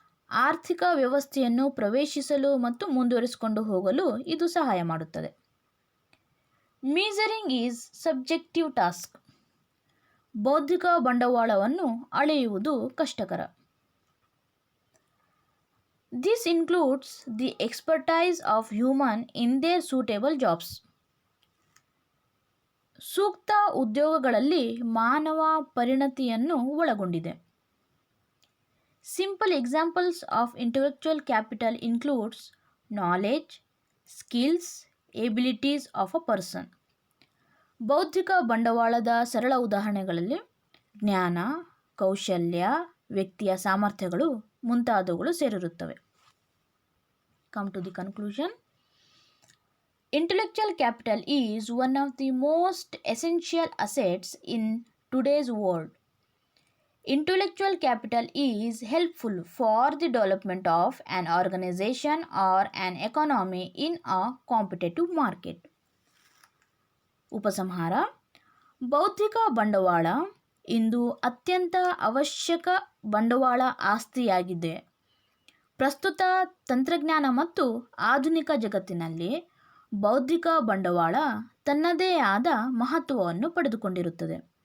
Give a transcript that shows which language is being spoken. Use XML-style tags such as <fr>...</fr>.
<kn>ಆರ್ಥಿಕ ವ್ಯವಸ್ಥೆಯನ್ನು ಪ್ರವೇಶಿಸಲು ಮತ್ತು ಮುಂದುವರಿಸಿಕೊಂಡು ಹೋಗಲು ಇದು ಸಹಾಯ ಮಾಡುತ್ತದೆ.</kn> <en>Measuring is subjective task.</en> <kn>ಬೌದ್ಧಿಕ ಬಂಡವಾಳವನ್ನು ಅಳೆಯುವುದು ಕಷ್ಟಕರ.</kn> <en>This includes the expertise of human in their suitable jobs.</en> <kn>ಸೂಕ್ತ ಉದ್ಯೋಗಗಳಲ್ಲಿ ಮಾನವ ಪರಿಣತಿಯನ್ನು ಒಳಗೊಂಡಿದೆ.</kn> <en>Simple examples of intellectual capital includes knowledge, skills, abilities of a person.</en> <kn>ಬೌದ್ಧಿಕ ಬಂಡವಾಳದ ಸರಳ ಉದಾಹರಣೆಗಳಲ್ಲಿ ಜ್ಞಾನ, ಕೌಶಲ್ಯ, ವ್ಯಕ್ತಿಯ ಸಾಮರ್ಥ್ಯಗಳು ಮುಂತಾದವುಗಳು ಸೇರಿರುತ್ತವೆ.</kn> <en>Come to the conclusion. Intellectual capital is one of the most essential assets in today's world. Intellectual capital is helpful for the development of an organization or an economy in a competitive market.</en> <kn>ಉಪಸಂಹಾರ: ಬೌದ್ಧಿಕ ಬಂಡವಾಳ ಇಂದು ಅತ್ಯಂತ ಅವಶ್ಯಕ ಬಂಡವಾಳ ಆಸ್ತಿಯಾಗಿದೆ. ಪ್ರಸ್ತುತ ತಂತ್ರಜ್ಞಾನ ಮತ್ತು ಆಧುನಿಕ ಜಗತ್ತಿನಲ್ಲಿ ಬೌದ್ಧಿಕ ಬಂಡವಾಳ ತನ್ನದೇ ಆದ ಮಹತ್ವವನ್ನು ಪಡೆದುಕೊಂಡಿರುತ್ತದೆ.</kn>